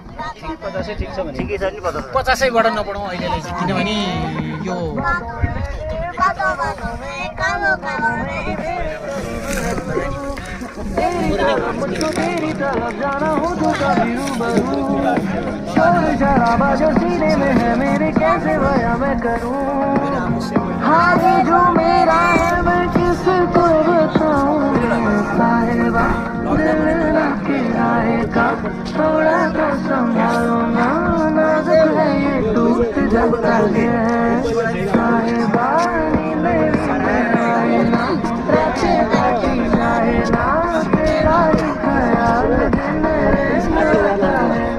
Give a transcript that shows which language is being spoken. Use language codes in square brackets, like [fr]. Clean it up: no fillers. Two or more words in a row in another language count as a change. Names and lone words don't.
[ne] 50 ठिक छ भने ठिकै छ नि 50 50बाट नपढौँ अहिलेलाई चाहिँ किनभने यो [hi] तेरी तरफ जाना हो तो कभी रूबरू शोर शराबा जो सीने में है मेरे कैसे भया मैं करूं हाँ ये जो मेरा है मैं किसको बताऊं साहिबा दिल ना किराएगा थोड़ा तो संभालो ना नाजुक है ये टूट जाता है साहिबा नींद में आए ना रखे बाकी जाए ना तेरा ही ख्याल दिन रहता है